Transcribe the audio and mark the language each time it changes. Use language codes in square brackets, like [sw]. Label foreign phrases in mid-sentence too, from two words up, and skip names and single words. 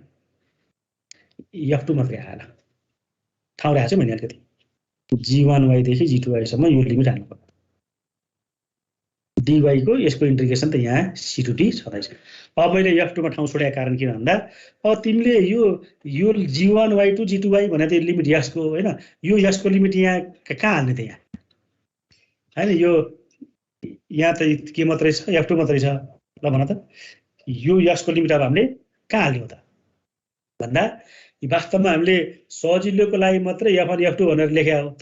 [ne] f2 मात्रै आएन। ठाउँ राखेको छु मैले अलिकति। g1y देखि g2y सम्म यो लिमिट हाल्नु पर्यो। dy को यसको इन्टिग्रेसन त यहाँ c to d छँदैछ। अब मैले f2 मा ठाउँ छोडेको कारण के भन्दा अब तिमीले यो g1y to g2y भने त लिमिट x को हैन? यो x को लिमिट यहाँ कहाँ हाल्ने त यहाँ हैन? यो यहाँ त के मात्रै छ? f2 मात्रै छ ल भन त। यो x को लिमिट अब हामीले कहाँ हाल्ने हो त भन्दा वास्तवमा हामीले सजिलोको लागि मात्रै f1 f2 भनेर लेखेका हो।